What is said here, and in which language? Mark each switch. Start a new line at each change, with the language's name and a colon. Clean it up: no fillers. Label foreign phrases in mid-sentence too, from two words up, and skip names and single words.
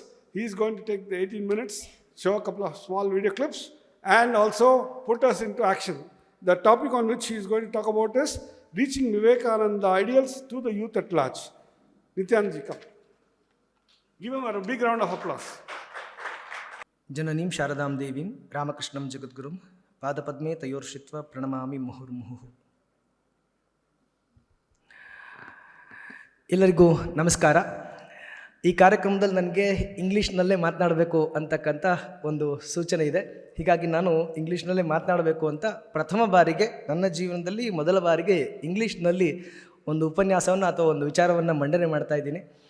English: He's going to take the 18 minutes, show a couple of small video clips, and also put us into action. The topic on which he is going to talk about is reaching Vivekananda ideals to the youth at large. Nityananda ji, come. Give him a big round of applause. Jananim Sharadam Devim Ramakrishnam Jagadgurum Padapadme Tayorshitva Pranamami Muhurmuhu.
Kannada: ಎಲ್ಲರಿಗೂ ನಮಸ್ಕಾರ. ಈ ಕಾರ್ಯಕ್ರಮದಲ್ಲಿ ನನಗೆ ಇಂಗ್ಲೀಷ್ನಲ್ಲೇ ಮಾತನಾಡಬೇಕು ಅಂತಕ್ಕಂಥ ಒಂದು ಸೂಚನೆ ಇದೆ. ಹೀಗಾಗಿ ನಾನು ಇಂಗ್ಲೀಷ್ನಲ್ಲೇ ಮಾತನಾಡಬೇಕು ಅಂತ ಪ್ರಥಮ ಬಾರಿಗೆ ನನ್ನ ಜೀವನದಲ್ಲಿ ಮೊದಲ ಬಾರಿಗೆ ಇಂಗ್ಲೀಷ್ನಲ್ಲಿ ಒಂದು ಉಪನ್ಯಾಸವನ್ನು ಅಥವಾ ಒಂದು ವಿಚಾರವನ್ನು ಮಂಡನೆ ಮಾಡ್ತಾ ಇದ್ದೀನಿ.